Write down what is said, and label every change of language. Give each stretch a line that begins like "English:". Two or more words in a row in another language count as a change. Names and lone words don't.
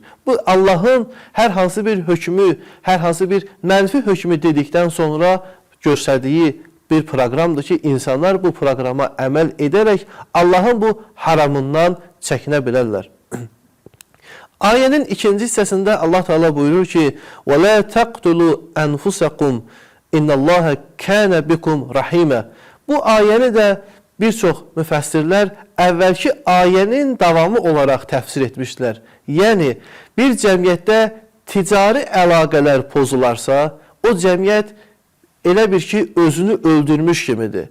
Azerbaijani: Bu, Allahın hər hansı bir hökmü, hər hansı bir mənfi hökmü dedikdən sonra göstərdiyi bir proqramdır ki, insanlar bu proqrama əməl edərək Allahın bu haramından çəkinə bilərlər. Ayənin ikinci hissəsində Allah Teala buyurur ki,
Arabic: وَلَا تَقْتُلُوا أَنْفُسَكُمْ اِنَّ اللّٰهَ كَانَ بِكُمْ رَحِيمًا.
Azerbaijani: Bu ayəni də bir çox müfəssirlər əvvəlki ayənin davamı olaraq təfsir etmişlər. Yəni, bir cəmiyyətdə ticari əlaqələr pozularsa, o cəmiyyət elə bir ki, özünü öldürmüş kimidir.